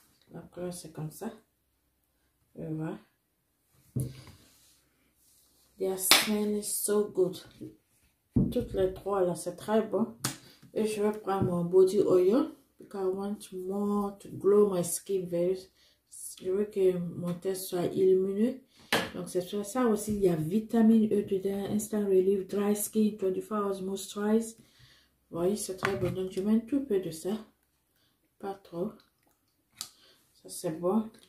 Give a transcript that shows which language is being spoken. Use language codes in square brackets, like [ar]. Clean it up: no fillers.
[fr] La couleur, c'est comme ça. Et voilà. [en] The smell is so good. [fr] Toutes les trois là, c'est très bon. Et je vais prendre mon body oil. [en] Because I want more to glow my skin very. [fr] Je veux que mon teint soit illumineux. Donc c'est ça aussi. Il y a vitamine E dedans. [en] Instant relief, dry skin, 24 hours moisturize. [fr] Vous voyez, c'est très bon. Donc je mets un tout peu de ça. Pas trop. Ça c'est bon.